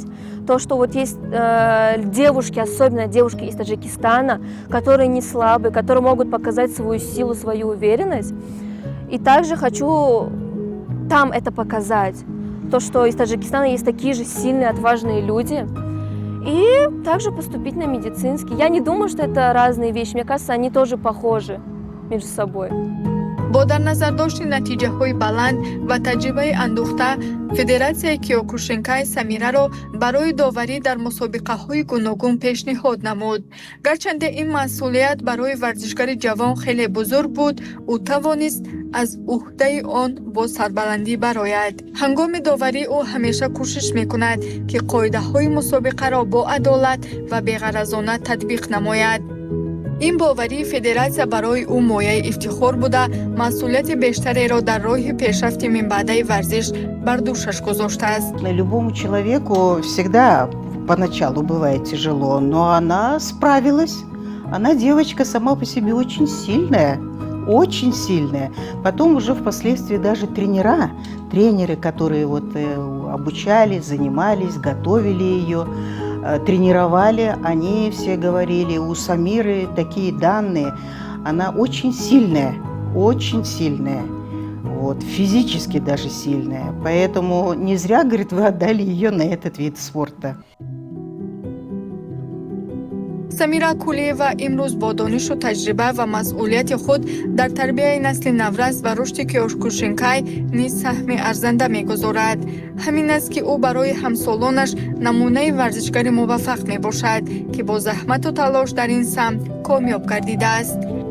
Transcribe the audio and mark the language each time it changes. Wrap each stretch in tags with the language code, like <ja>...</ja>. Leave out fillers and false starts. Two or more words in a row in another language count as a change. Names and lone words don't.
<ru>То, что вот есть девушки, особенно девушки из Таджикистана, которые не слабые, которые могут показать свою силу, свою уверенность. И также хочу там это показать. То, что из Таджикистана есть такие же сильные, отважные люди. И также поступить на медицинский. Я не думаю, что это разные вещи. Мне кажется, они тоже похожи между собой.</ru> <tg>бо дар назар дошти натиҷаҳои баланд ва таҷрибаи андӯхта, Федератсияи Киёкушинкай Самираро барои доварӣ дар мусобиқаҳои гуногун пешниҳод намуд. Гарчанде ин масъулият барои варзишгари ҷавон хеле бузург буд, ӯ тавонист аз уҳдаи он бо сарбаландӣ барояд. ҳангоми доварӣ ӯ ҳамеша кӯшиш мекунад, ки қоидаҳои мусобиқаро бо адолат ва беғаразона татбиқ намояд. ин боварии федератсия барои ӯ мояи ифтихор буда, масъулияти бештареро дар роҳи пешрафти минбаъдаи варзиш бар душаш гузоштааст.</tg> <ru>Любому человеку всегда поначалу бывает тяжело, но она справилась. Она девочка сама по себе очень сильная. Очень сильная. Потом уже впоследствии даже тренеры, которые вот обучали, занимались, готовили ее, тренировали, они все говорили, у Самиры такие данные, она очень сильная, вот, физически даже сильная. Поэтому не зря, говорит, вы отдали ее на этот вид спорта.</ru> <tg>самира кулиева имрӯз бо донишу таҷриба ва масъулияти худ дар тарбияи насли наврас ва рушди Киёкушинкай низ саҳми арзанда мегузорад. ҳамин аст ки ӯ барои ҳамсолонаш намунаи варзишгари муваффақ мебошад, ки бо заҳмату талош дар ин самт комёб гардидааст.</tg>